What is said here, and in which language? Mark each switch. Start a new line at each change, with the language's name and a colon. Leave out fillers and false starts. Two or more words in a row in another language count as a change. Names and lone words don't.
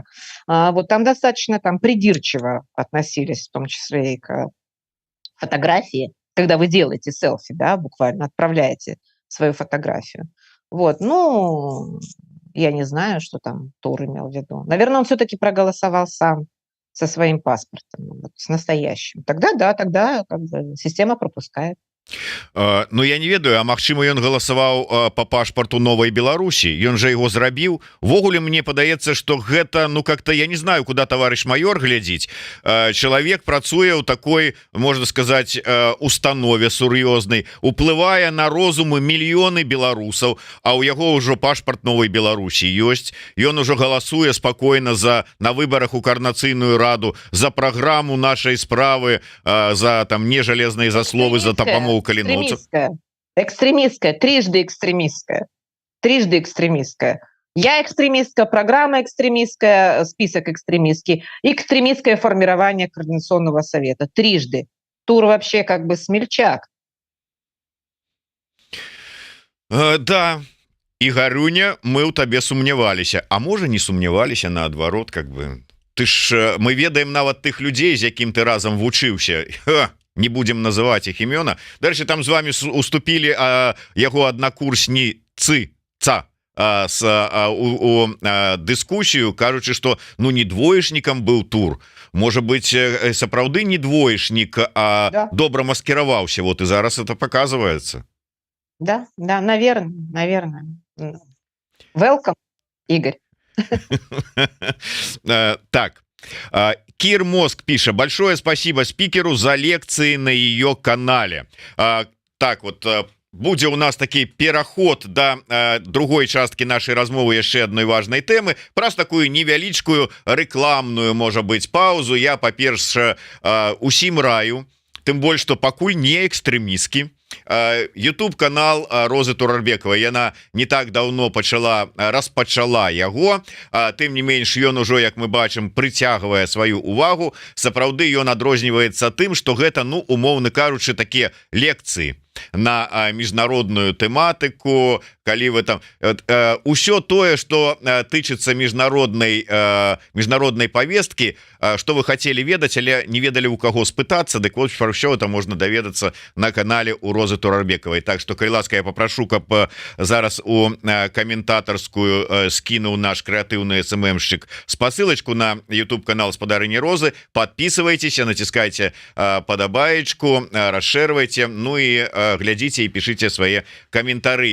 Russian: Вот там достаточно там придирчиво относились, в том числе и к фотографии, когда вы делаете селфи, да, буквально отправляете свою фотографию. Вот, ну, я не знаю, что там Тур имел в виду. Наверное, он все-таки проголосовал сам со своим паспортом, вот, с настоящим. Тогда да, тогда как бы система пропускает.
Belarusian: Ну я не ведаю, а магчыма ён галасаваў по пашпарту Новай Беларусі, ён жа его зрабіў. Ввогуле мне падаецца,
Russian: что гэта, ну как-то я не знаю, куда товарищ майор глядзіць.
Belarusian: Чалавек працуе ў такой, можна сказать, установе сур'ёзнай, уплывае на розумы мільёны беларусаў, а ў яго ўжо пашпарт Новай Беларусі ёсць. Ён ужо галасуе спакойна на выбарах у Координацыйную раду, за праграму нашай справы, за там не жалезныя засловы, за дапамогу каліноўцаў.
Russian: Экстремистская, трижды экстремистская. Я экстремистская, программа экстремистская, список экстремистский, экстремистское формирование Координационного совета. Трижды. Тур вообще как бы смельчак.
Belarusian: Да, Игарюня, мы у табе сумняваліся, а можа не сумняваліся, наадварот, как бы. Ты ж, мы ведаем нават тых людзей, з якім ты разам вучыўся.
Russian: Не будем называть их имена. Дальше там с вами уступили его однокурсницы дискуссию, кажучи, что ну не двоечником был тур, может быть сапраўды не двоечник, а да. Добро маскировался, вот и зараз это показывается. Да, наверное. Welcome, Игорь. Так. Кир Мозг пишет: большое спасибо спикеру за лекции на ее канале. Так вот,
Belarusian: будзе у нас такі пераход до другой часткі нашай размовы яшчэ адной важной тэмы, праз такую невялічкую рэкламную, можа быть, паузу. Я, па-перша, усім раю, тым больш што пакуль не экстрэмісткі. YouTube канал Розы Турарбекавай, яна не так давно распачала яго, тым не менш ён ужо, як мы бачым, прыцягвае сваю увагу. Сапраўды ён адрозніваецца тым, што гэта, ну умоўна кажучы, такія лекцыі на міжнародную тэматыку, калі вы там усё тое, что тычыцца міжнароднай повесткі,
Russian: что вы хотели
Belarusian: ведаць, але не ведалі у каго спытацца, дык вот про ўсё это можна даведацца на канале у Розы Турарбекавай. Так что, калі ласка, я попрошу, каб зараз у каментатарскую скінуў наш крэатыўны СММщик спасылочку на YouTube канал Спадарыні Розы. Подписывайтесь, натискайте падабаечку, расшэрвайте, ну и глядзіце і пішыце свае каментары.